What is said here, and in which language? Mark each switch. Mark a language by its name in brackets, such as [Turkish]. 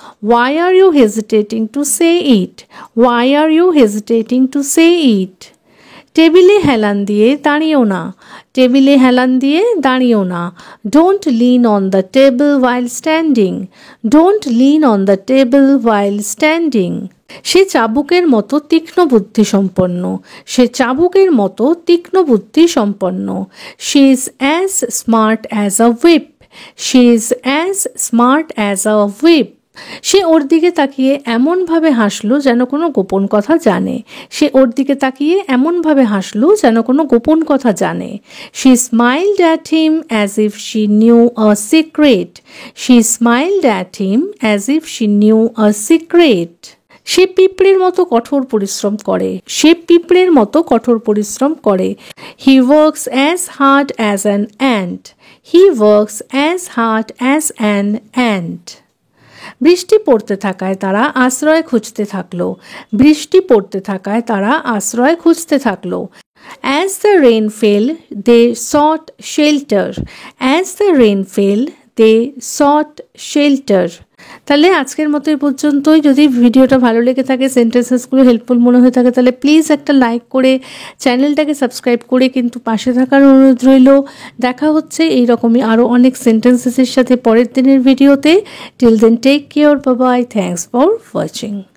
[English] Why are you hesitating to say it? Why are you hesitating to say it? [Bangla] টেবিলে হেলান দিয়ে দাঁড়িও না, টেবিলে হেলান দিয়ে দাঁড়িও না। [English] Don't lean on the table while standing. Don't lean on the table while standing. [Bangla] সে চাবুকের মতো তীক্ষ্ণ বুদ্ধি সম্পন্ন, সে চাবুকের মতো তীক্ষ্ণ বুদ্ধি সম্পন্ন। [English] She is as smart as a whip. She is as smart as a whip. [Bangla] সে ওর দিকে তাকিয়ে এমনভাবে হাসলো যেন কোনো গোপন কথা জানে, সে ওর দিকে তাকিয়ে এমনভাবে হাসলো যেন কোনো গোপন কথা জানে। [English] She smiled at him as if she knew a secret. She smiled at him as if she knew a secret. [Bangla] সে পিঁপড়ের মতো কঠোর পরিশ্রম করে, সে পিঁপড়ের মতো কঠোর পরিশ্রম করে। [English] He works as hard as an ant. He works as hard as an ant. [Bangla] বৃষ্টি পড়তে থাকায় তারা আশ্রয় খুঁজতে থাকলো, বৃষ্টি পড়তে থাকায় তারা আশ্রয় খুঁজতে থাকলো। [English] As the rain fell, they sought shelter. As the rain fell, they sought shelter. [Bangla] তাহলে আজকের মতো এই পর্যন্তই। যদি ভিডিওটা ভালো লেগে থাকে, সেন্টেন্সেসগুলো হেল্পফুল মনে হয়ে থাকে, তাহলে প্লিজ একটা লাইক করে চ্যানেলটাকে সাবস্ক্রাইব করে কিন্তু পাশে থাকার অনুরোধ রইল। দেখা হচ্ছে এইরকমই আরও অনেক সেন্টেন্সেসের সাথে পরের দিনের ভিডিওতে। [English] Till then take care, bye bye, thanks for watching.